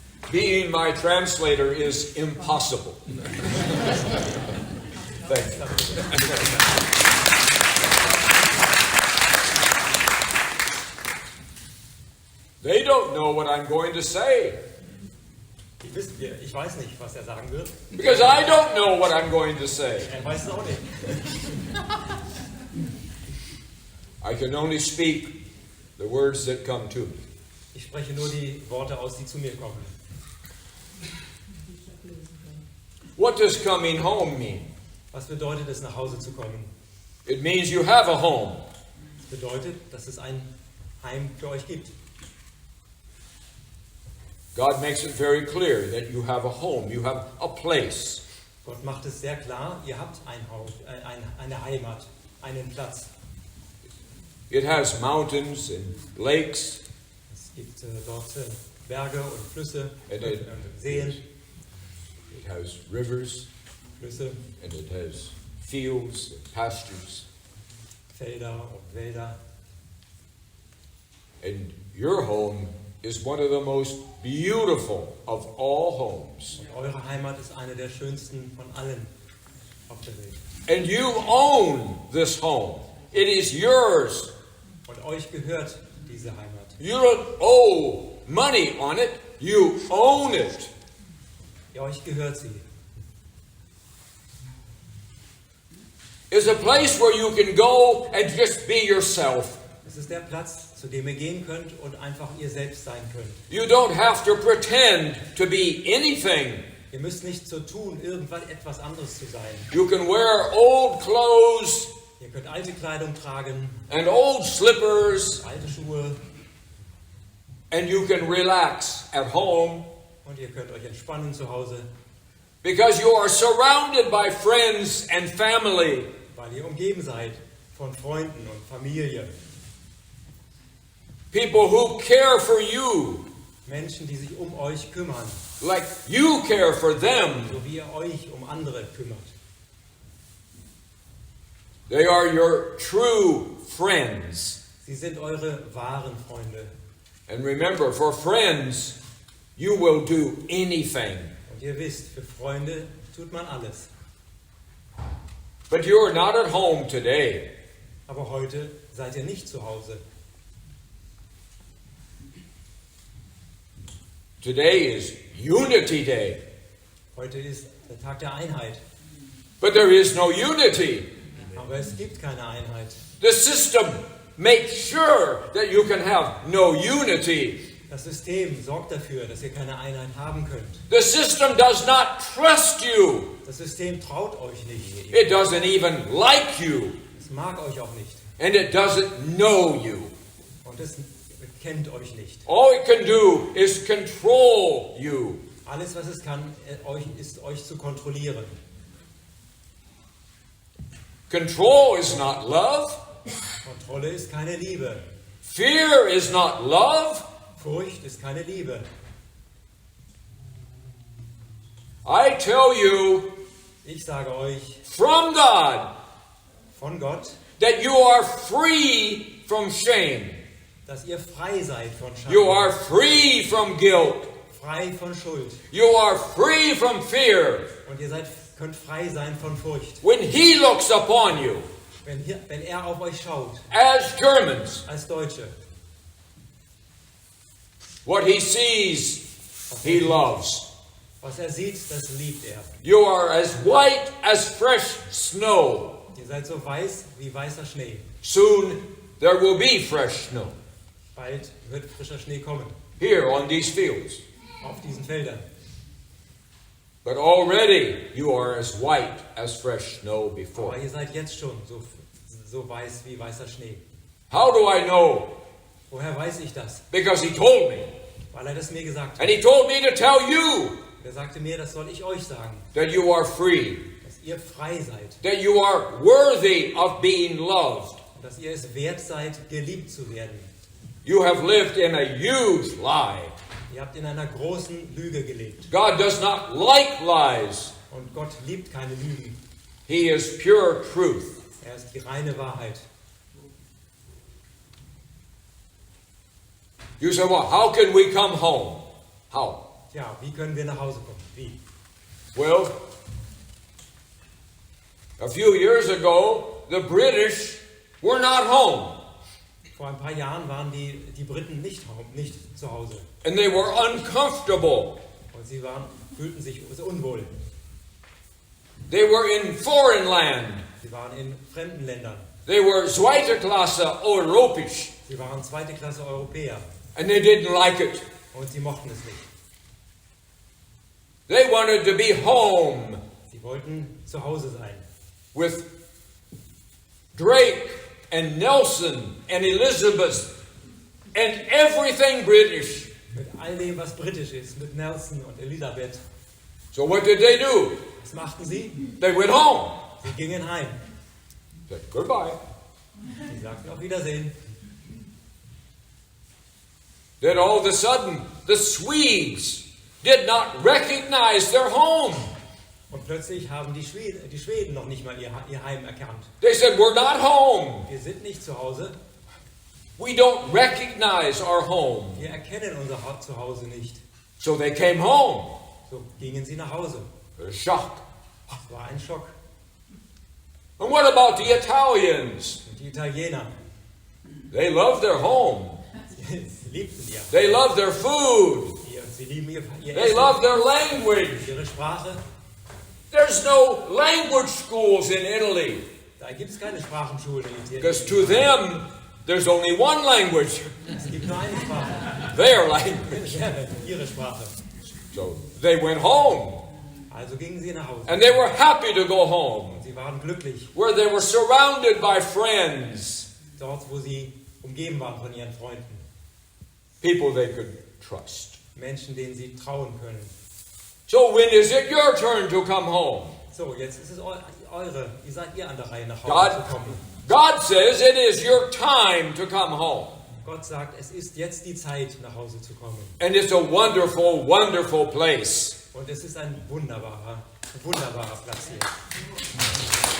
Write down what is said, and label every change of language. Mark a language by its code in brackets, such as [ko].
[en] Being my translator is impossible. Thank you. They don't know what I'm going to say [de] Ich weiß nicht, was er sagen wird. [en] because I don't know what I'm going to say. [de] Er weiß es auch nicht. [en] I can only speak the words that come to me. [de] Ich spreche nur die Worte aus, die zu mir kommen. [en] What does coming home mean? [de] Was bedeutet es, nach Hause zu kommen? [en] It means you have a home. [de] Es bedeutet, dass es ein Heim für euch gibt. [en] God makes it very clear that you have a home, you have a place. [de] Gott macht es sehr klar, ihr habt ein Haus, eine Heimat, einen Platz. [en] It has mountains and lakes, [de] Es gibt dort Berge und Flüsse, [en] and it, [de] Seen, [en] it has rivers, [de] Flüsse, [en] and it has fields and pastures. [de] Felder und Wälder. [en] And your home is one of the most beautiful of all homes. [de] Und eure Heimat ist eine der schönsten von allen auf der Welt. [en] And you own this home. It is yours. [de] Und euch gehört diese Heimat. [en] You don't owe money on it. You own it. [de] Ja, euch gehört sie. [en] It's a place where you can go and just be yourself. [de] Es ist der Platz, zu dem ihr gehen könnt und einfach ihr selbst sein könnt. [en] You don't have to pretend to be anything. [de] Ihr müsst nicht so tun, etwas anderes zu sein. [en] You can wear old clothes [de] Ihr könnt alte Kleidung tragen, [en] and old slippers, [de] alte Schuhe, [en] and you can relax at home [de] und ihr könnt euch entspannen zu Hause, [en] because you are surrounded by friends and family. [de] weil ihr umgeben seid von Freunden und Familie. [en] People who care for you [de] Menschen, die sich um euch kümmern, [en] like you care for them. [de] so wie ihr euch um andere kümmert. [en] They are your true friends. [de] Sie sind eure wahren Freunde. [en] And remember, for friends, you will do anything. [de] Und ihr wisst, für Freunde tut man alles. [en] But you are not at home today. [de] Aber heute seid ihr nicht zu Hause. [en] Today is Unity Day. [de] Heute ist der Tag der Einheit. [en] But there is no unity. [de] Aber es gibt keine Einheit. [en] The system makes sure that you can have no unity. [de] Das System sorgt dafür, dass ihr keine Einheit haben könnt. [en] The system does not trust you. [de] Das System traut euch nicht. [en] It doesn't even like you. [de] Es mag euch auch nicht. [en] And it doesn't know you. [de] Und es kennt euch nicht. [en] All it can do is control you. [de] Alles, was es kann, ist euch zu kontrollieren. [en] Control is not love. [de] Kontrolle ist keine Liebe. [en] Fear is not love. [de] Furcht ist keine Liebe. [en] I tell you [de] Ich sage euch [en] from God [de] von Gott, [en] that you are free from shame. [de] dass ihr frei seid von [en] You [de] Scham, [en] are free from guilt. [de] frei von Schuld. [en] You are free from fear. [de] Und ihr könnt frei sein von Furcht. [en] When He looks upon you [de] Wenn er auf euch schaut, [en] as Germans, [de] als Deutsche, [en] what He sees, He loves. [de] was er sieht, das liebt er. [en] You are as white as fresh snow. [de] Ihr seid so weiß wie weißer Schnee. [en] Soon there will be fresh snow [de] Bald wird frischer Schnee kommen [en] here on these fields. [de] auf diesen Feldern. [en] But already you are as white as fresh snow before. [de] Aber ihr seid jetzt schon so weiß wie weißer Schnee. [en] How do I know? [de] Woher weiß ich das? [en] Because He told me. [de] Weil er das mir gesagt hat. [en] And He told me to tell you [de] Er sagte mir, das soll ich euch sagen, [en] that you are free, [de] dass ihr frei seid [en] that you are worthy of being loved. [de] und dass ihr es wert seid, geliebt zu werden. [en] You have lived in a huge lie. [de] Ihr habt in einer großen Lüge gelebt. [en] God does not like lies. [de] Und Gott liebt keine Lügen. [en] He is pure truth. [de] Er ist die reine Wahrheit. [en] You say, well, how can we come home? How? [de] Tja, wie können wir nach Hause kommen? Wie? [en] Well, a few years ago, the British were not home. [de] Vor ein paar Jahren waren die Briten nicht zu Hause. [en] And they were uncomfortable. [de] Und sie fühlten sich unwohl. [en] They were in foreign land. [de] Sie waren in fremden Ländern. [en] They were [de] zweite Klasse europäisch. Sie waren zweite Klasse Europäer. [en] And they didn't like it. [de] Und sie mochten es nicht. [en] They wanted to be home [de] Sie wollten zu Hause sein. [en] with Drake and Nelson and Elizabeth and everything British. [de] Mit all dem, was britisch ist. Mit Nelson und Elisabeth. [en] So what did they do? [de] Was machten sie? [en] They went home. [de] Sie gingen heim. [en] Said goodbye. [de] Sie sagten auf Wiedersehen. [en] Then all of a sudden, the Swedes did not recognize their home. [de] Und plötzlich haben die Schweden noch nicht mal ihr Heim erkannt. [en] They said, we're not home. [de] Wir sind nicht zu Hause. [en] We don't recognize our home. [de] Wir erkennen unser Zuhause nicht. [en] So they came home. [de] So gingen sie nach Hause. [en] A shock. [de] Es war ein Schock. [en] And what about the Italians? [de] Und die Italiener, [en] They love their home. [de] sie liebten ihr. [en] They love their food. [de] Sie lieben ihr [en] They [de] Essen, [en] love their language. [de] ihre Sprache. [en] There's no language schools in Italy. [de] Da gibt es keine Sprachenschulen in [en] Because [de] Italien. [en] to them, there's only one language. [de] Es gibt nur eine Sprache. [en] Their language. [de] Ja, ihre Sprache. [en] So they went home. [de] Also gingen sie nach Hause. [en] And they were happy to go home, [de] Sie waren glücklich, [en] where they were surrounded by friends, [de] dort wo sie umgeben waren von ihren Freunden. [en] people they could trust. [de] Menschen, denen sie trauen können. [en] So when is it your turn to come home? [de] So, jetzt ist es ihr seid ihr an der Reihe nach Hause [en] God, [de] zu kommen. [en] God says it is your time to come home. [de] Gott sagt, es ist jetzt die Zeit, nach Hause zu kommen. [en] And it's a wonderful, wonderful place. [de] Und es ist ein wunderbarer Platz hier.